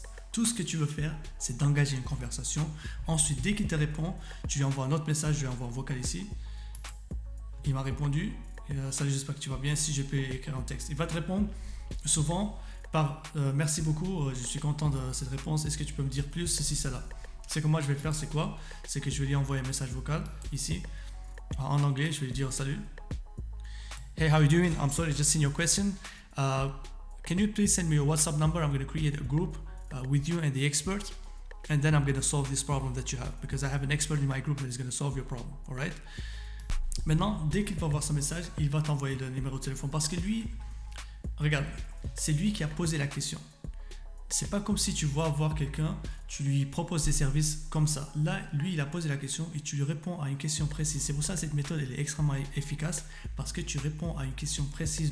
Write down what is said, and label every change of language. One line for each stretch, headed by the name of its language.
French: Tout ce que tu veux faire, c'est d'engager une conversation. Ensuite, dès qu'il te répond, tu lui envoies un autre message, je lui envoie un vocal ici. Il m'a répondu. Salut, j'espère que tu vas bien. Si je peux écrire un texte, il va te répondre souvent par merci beaucoup, je suis content de cette réponse. Est-ce que tu peux me dire plus, ceci, cela? Ce que moi je vais faire, c'est quoi? C'est que je vais lui envoyer un message vocal ici en anglais. Je vais lui dire salut.
English: Hey, how are you doing? I'm sorry, just seen your question. Can you please send me your WhatsApp number? I'm going to create a group with you and the expert, and then I'm going to solve this problem that you have, because I have an expert in my group that is going to solve your problem. All right?
French: Maintenant, dès qu'il va voir ce message, il va t'envoyer le numéro de téléphone, parce que lui, regarde, c'est lui qui a posé la question. C'est pas comme si tu vas voir quelqu'un, tu lui proposes des services comme ça. Là, lui, il a posé la question et tu lui réponds à une question précise. C'est pour ça que cette méthode elle est extrêmement efficace, parce que tu réponds à une question précise.